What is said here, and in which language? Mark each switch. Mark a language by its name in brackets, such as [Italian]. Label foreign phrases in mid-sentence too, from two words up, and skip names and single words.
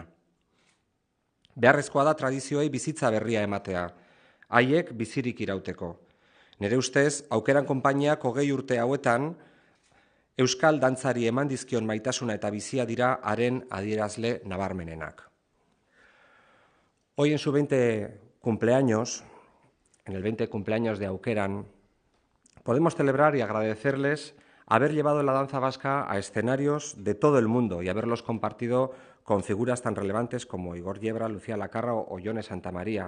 [Basque] Beharrezkoa da tradizioei bizitza berria ematea, haiek bizirik irauteko. Nire ustez, Aukeran konpainiak 20 urte hauetan euskal dantzari eman dizkion maitasuna eta bizia dira haren adierazle nabarmenenak. [Spanish] Hoy en su 20 cumpleaños, en el 20 cumpleaños de Aukeran, podemos celebrar y agradecerles haber llevado la danza vasca a escenarios de todo el mundo y haberlos compartido con figuras tan relevantes como Igor Yebra, Lucía Lakarra o Jone Santamaría.